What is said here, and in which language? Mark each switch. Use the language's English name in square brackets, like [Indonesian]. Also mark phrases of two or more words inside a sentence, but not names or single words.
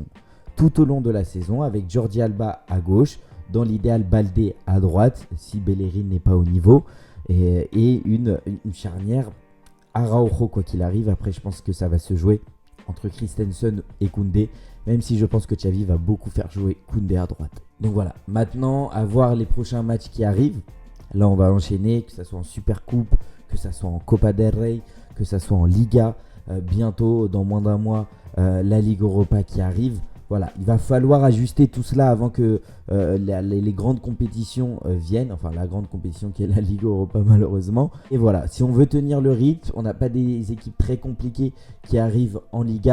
[French] Tout au long de la saison, avec Jordi Alba à gauche, dans l'idéal Baldé à droite, si Bellerin n'est pas au niveau, et une charnière Araujo quoi qu'il arrive. Après je pense que ça va se jouer entre Christensen et Koundé, même si je pense que Xavi va beaucoup faire jouer Koundé à droite. Donc voilà, maintenant à voir les prochains matchs qui arrivent. Là on va enchaîner, que ça soit en Supercoupe, que ça soit en Copa del Rey, que ça soit en Liga, bientôt dans moins d'un mois la Ligue Europa qui arrive. Voilà, il va falloir ajuster tout cela avant que les grandes compétitions viennent. Enfin, la grande compétition qui est la Ligue Europa malheureusement. Et voilà, si on veut tenir le rythme, on n'a pas des équipes très compliquées qui arrivent en Liga.